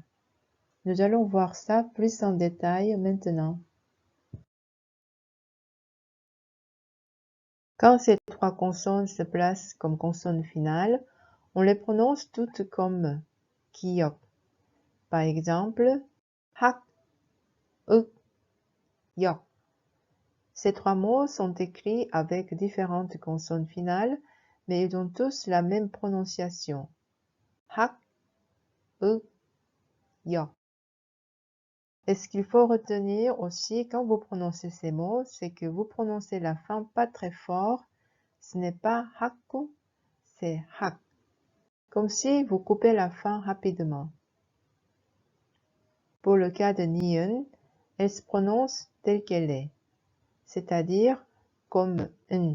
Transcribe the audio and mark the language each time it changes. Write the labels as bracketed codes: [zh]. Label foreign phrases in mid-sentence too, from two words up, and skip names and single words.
[fr] Nous allons voir ça plus en détail maintenant. Quand ces 3 consonnes se placent comme consonnes finales, on les prononce toutes comme 기억. Par exemple, [ko] 학, 윽, 역. [fr] Ces 3 mots sont écrits avec différentes consonnes finales, mais ils ont tous la même prononciation. [ko] 학, 윽, 역. [fr] Et ce qu'il faut retenir aussi quand vous prononcez ces mots, c'est que vous prononcez la fin pas très fort. Ce n'est pas hakku, c'est hak. Comme si vous coupez la fin rapidement. Pour le cas de ni은, elle se prononce telle qu'elle est, c'est-à-dire comme un.